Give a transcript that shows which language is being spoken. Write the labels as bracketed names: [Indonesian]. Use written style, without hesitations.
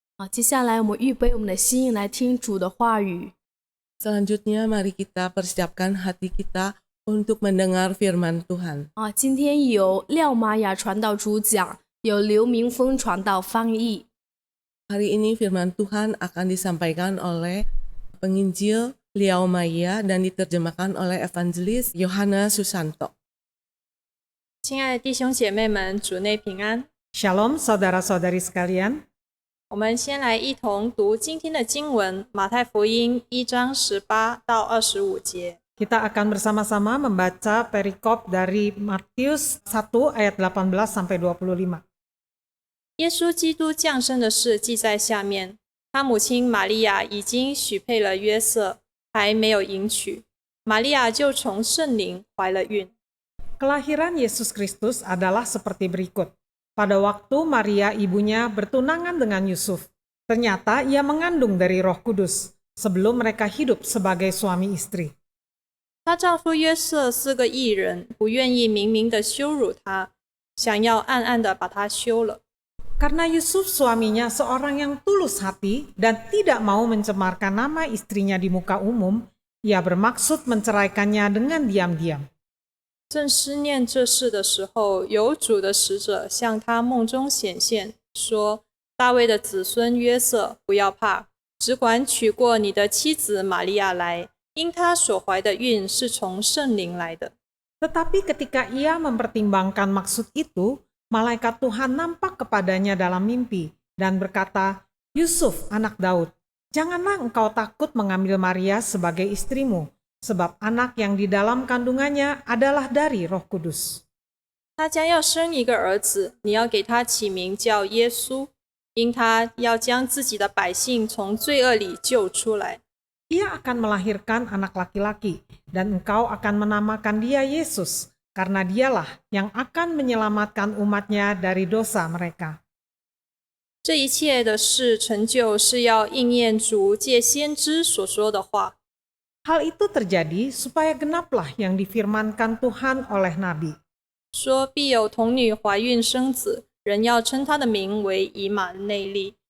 [Chinese] 接下来我们预备我们的心来听主的话语。 [Indonesian] Selanjutnya mari kita persiapkan hati kita untuk mendengar firman Tuhan. [Chinese] 今天由廖玛雅传道主讲，有刘明峰传道翻译。 [Indonesian] Hari ini firman Tuhan akan disampaikan oleh penginjil Liao Maya dan diterjemahkan oleh evangelis Yohana Susanto. [Chinese] 亲爱的弟兄姐妹们，主内平安。 [Indonesian] Shalom saudara-saudari sekalian. [Chinese] 我们先来一同读今天的经文，马太福音1章18到25节。 [Indonesian] Kita akan bersama-sama membaca perikop dari Matius 1 ayat 18 sampai 25. [Chinese] 耶稣基督降生的事记在下面。他母亲玛利亚已经许配了约瑟，还没有迎娶，玛利亚就从圣灵怀了孕。 [Indonesian] Kelahiran Yesus Kristus adalah seperti berikut. Pada waktu Maria ibunya bertunangan dengan Yusuf, ternyata ia mengandung dari Roh Kudus sebelum mereka hidup sebagai suami istri. [Chinese] 她丈夫约瑟是个义人，不愿意明明的羞辱她，想要暗暗的把她休了。 [Indonesian] Karena Yusuf suaminya seorang yang tulus hati dan tidak mau mencemarkan nama istrinya di muka umum, ia bermaksud menceraikannya dengan diam-diam. [Chinese] 正思念这事的时候，有主的使者向他梦中显现，说：“大卫的子孙约瑟，不要怕，只管娶过你的妻子玛利亚来，因她所怀的孕是从圣灵来的。” [Indonesian] Tetapi ketika ia mempertimbangkan maksud itu, malaikat Tuhan nampak kepadanya dalam mimpi dan berkata, "Yusuf, anak Daud, janganlah engkau takut mengambil Maria sebagai istrimu, sebab anak yang di dalam kandungannya adalah dari Roh Kudus. [Chinese] 他将要生一个儿子，你要给他起名叫耶稣，因他要将自己的百姓从罪恶里救出来。 [Indonesian] Ia akan melahirkan anak laki-laki, dan engkau akan menamakan dia Yesus, karena dialah yang akan menyelamatkan umatnya dari dosa mereka." [Chinese] 这一切的事成就，是要应验主借先知所说的话。 [Indonesian] Hal itu terjadi supaya genaplah yang difirmankan Tuhan oleh Nabi. [Chinese] 说必有童女怀孕生子，人要称他的名为以马内利。